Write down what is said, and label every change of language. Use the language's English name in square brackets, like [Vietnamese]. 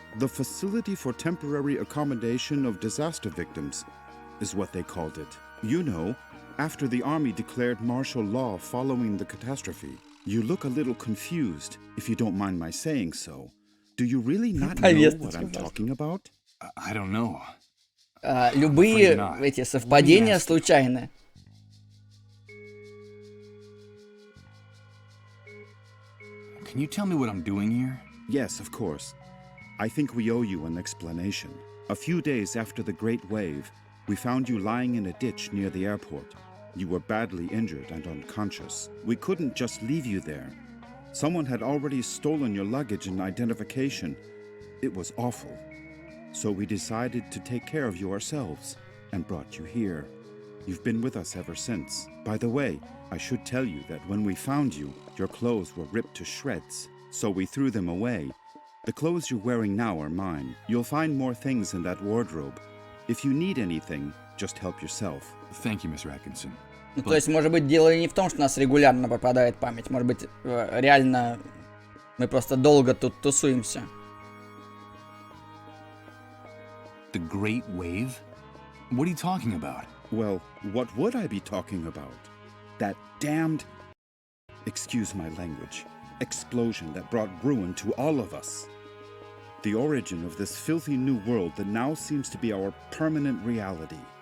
[English] The Facility for Temporary Accommodation of Disaster Victims is what they called it. You know, after the army declared martial law following the catastrophe. You look a little confused, if you don't mind my saying so. Do you really not know what I'm talking about? I don't know. [Russian] Любые эти совпадения случайны. [English] Can you tell me what I'm doing here? Yes, of course. I think we owe you an explanation. A few days after the Great Wave, we found you lying in a ditch near the airport. You were badly injured and unconscious. We couldn't just leave you there. Someone had already stolen your luggage and identification. It was awful. So we decided to take care of you ourselves and brought you here. You've been with us ever since. By the way, I should tell you that when we found you, your clothes were ripped to shreds, so we threw them away. The clothes you're wearing now are mine. You'll find more things in that wardrobe. If you need anything, just help yourself. Thank you, Mr. Atkinson. [Russian] Ну, то есть, может быть, дело не в том, что у нас регулярно пропадает память. Может быть, реально мы просто долго тут тусуемся. [English] The Great Wave? What are you talking about? Well, what would I be talking about? That damned, excuse my language, explosion that brought ruin to all of us. The origin of this filthy new world that now seems to be our permanent reality.